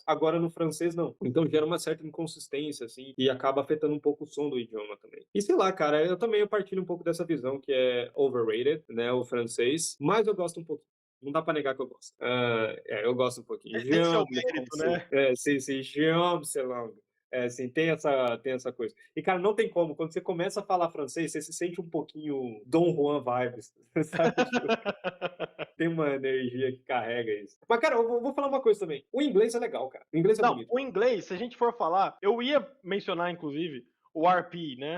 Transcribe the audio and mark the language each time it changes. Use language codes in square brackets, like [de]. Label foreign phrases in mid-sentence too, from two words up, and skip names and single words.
[pt] Agora, no francês, não. Então, gera uma certa inconsistência, assim, e acaba afetando um pouco o som do idioma também. E sei lá, cara, eu partilho um pouco dessa visão que é overrated, né, o francês, mas eu gosto um pouco. Não dá pra negar que eu gosto. Eu gosto um pouquinho. Tem seu Jean, mérito, français. né? Sim, [fr] Jean, c'est langue. [pt] Assim, tem essa coisa. E, cara, não tem como. Quando você começa a falar francês, você se sente um pouquinho Dom Juan vibes, sabe? Tipo, tem uma energia que carrega isso. Mas, cara, eu vou falar uma coisa também. O inglês é legal, cara. O inglês é Não, bonito. o inglês, se a gente for falar, eu ia mencionar, inclusive, o RP, né?